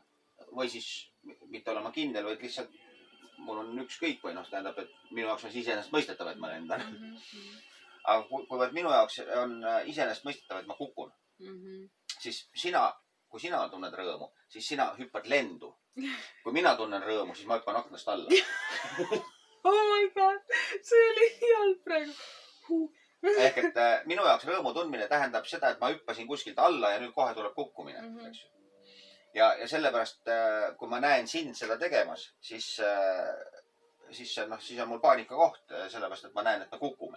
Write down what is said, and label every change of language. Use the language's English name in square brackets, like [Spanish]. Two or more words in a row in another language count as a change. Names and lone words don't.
[Estonian] Või siis mitte olema kindel, vaid lihtsalt mul on ükskõik või tähendab, et minu jaoks on iseenesest mõistetav, et ma lendan. Aga kui minu jaoks on iseenesest mõistetav, et ma kukun, siis kui sina tunned rõõmu, siis sina hüppad lendu. Kui mina tunnen rõõmu, siis ma hüppan aknast alla. [English] Oh my god, [Estonian] see oli halb praegu. Ehk et minu jaoks rõõmu tundmine tähendab seda, et ma hüppasin kuskilt alla ja nüüd kohe tuleb kukkumine. Ja sellepärast, kui ma näen sind seda tegemas, siis on mul paanika koht, sellepärast, et ma näen, et me kukume.